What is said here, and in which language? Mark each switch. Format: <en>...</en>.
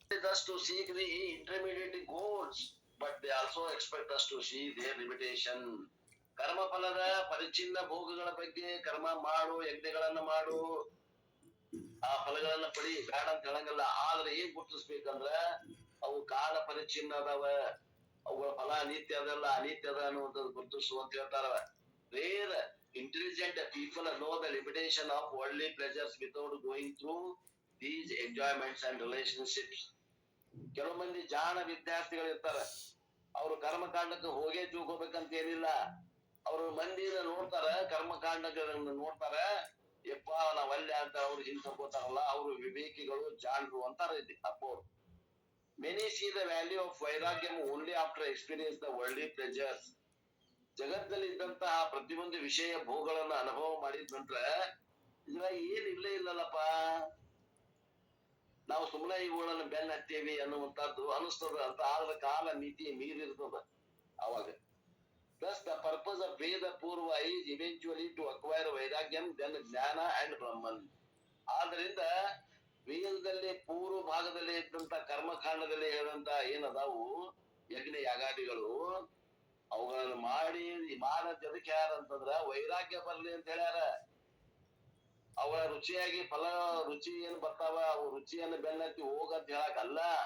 <en>Us to seek the intermediate goals, but they also expect us to see their limitation.</en> <kn>ಕರ್ಮ ಫಲದ ಪರಿಚಿನ್ನ ಭೋಗಗಳ ಬಗ್ಗೆ ಕರ್ಮ ಮಾಡು, ಯಜ್ಞಗಳನ್ನ ಮಾಡು, ಆ ಫಲಗಳನ್ನ ಪಡಿ ಬೇಡ ಅಂತ ಹೇಳಂಗಿಲ್ಲ. ಆದ್ರೆ ಏನ್ ಗುರುತಿಸ್ಬೇಕಂದ್ರ ಅವು ಕಾಲ ಪರಿಚಿನ್ನ ಅದಾವ, ಅವುಗಳ ಫಲ ಅನಿತ್ಯ ಅದಲ್ಲ, ಅನಿತ್ಯ ಅದ ಅನ್ನುವಂಥದ್ದು ಗುರುತಿಸು ಅಂತ ಹೇಳ್ತಾರ.</kn> <en>Rare intelligent people know the limitation of worldly pleasures without going through these enjoyments and relationships.</en> <kn>ಕೆಲವು ಮಂದಿ ಜಾಣ ವಿದ್ಯಾರ್ಥಿಗಳು ಇರ್ತಾರ, ಅವ್ರು ಕರ್ಮಕಾಂಡಕ್ಕೆ ಹೋಗೇ ತಿಳ್ಕೊಬೇಕಂತ ಏನಿಲ್ಲ. ಅವ್ರು ಮಂದಿನ ನೋಡ್ತಾರ, ಕರ್ಮಕಾಂಡಕ್ಕೆ ನೋಡ್ತಾರ, ಯಪ್ಪ ನಾವ್ ಅಲ್ಲೇ ಅಂತ ಅವ್ರು ಹಿಂದ್ಕೋತಾರಲ್ಲ, ಅವ್ರು ವಿವೇಕಿಗಳು, ಜಾಣರು ಅಂತಾರ ಅಪ್ಪೋರು.</kn> <en>Many see the value of vairagyam only after experience the worldly pleasures.</en> <kn>ಜಗತ್ತಲ್ಲಿ ಇದ್ದಂತಹ ಪ್ರತಿಯೊಂದು ವಿಷಯ ಭೋಗಗಳನ್ನ ಅನುಭವ ಮಾಡಿದ ನಂತರ ಇದ್ರಾಗ ಏನ್ ಇಲ್ಲೇ ಇಲ್ಲಲ್ಲಪ್ಪ, ನಾವು ಸುಮ್ಮನೆ ಇವುಗಳನ್ನ ಬೆನ್ನ ಹತ್ತೇವಿ ಅನ್ನುವಂಥದ್ದು ಅನಿಸ್ತದ ಅಂತ. ಆದ್ರೆ ಕಾಲ ಮಿತಿ ಮೀರಿರ್ತದ ಅವಾಗ.</kn> <en>Thus the purpose of Veda Purva is eventually to acquire Vairagyam, then Jnana and Brahman.</en> <kn>ಆದ್ರಿಂದ ವೇದದಲ್ಲಿ ಪೂರ್ವ ಭಾಗದಲ್ಲಿ ಇದ್ದಂತ ಕರ್ಮಕಾಂಡದಲ್ಲಿ ಹೇಳಿದಂತ ಏನದಾವು ಯಜ್ಞ ಯಾಗಾದಿಗಳು, ಅವುಗಳನ್ನ ಮಾಡದ್ ಎದಕ್ಕೆ ಯಾರಂತಂದ್ರ ವೈರಾಗ್ಯ ಬರ್ಲಿ ಅಂತ ಹೇಳ್ಯಾರ. ಅವಳ ರುಚಿಯಾಗಿ ಫಲ ರುಚಿ ಏನ್ ಬರ್ತಾವ, ಅವು ರುಚಿಯನ್ನು ಬೆನ್ನತ್ತಿ ಹೋಗಂತ ಹೇಳಾಕಲ್ಲ.</kn>